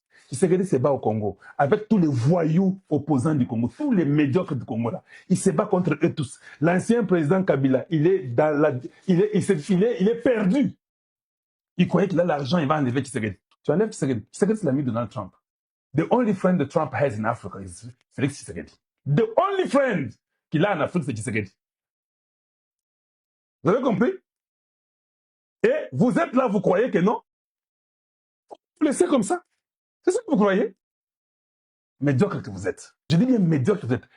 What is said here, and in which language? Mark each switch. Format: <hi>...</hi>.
<fr>Tshisekedi se bat au Congo, avec tous les voyous opposants du Congo, tous les médiocres du Congo là. Il se bat contre eux tous. L'ancien président Kabila, il est perdu. Il croyait qu'il a l'argent, il va enlever Tshisekedi. Tu enlèves Tshisekedi. Tshisekedi, c'est l'ami de Donald Trump.</fr> <en>The only friend that Trump has in Africa is Félix Tshisekedi. The only friend</en> <fr>qu'il a en Afrique, c'est Tshisekedi. Vous avez compris? Et vous êtes là, vous croyez que non? Vous laissez comme ça. C'est ça que vous croyez? Médiocre que vous êtes. Je dis bien médiocre que vous êtes.</fr>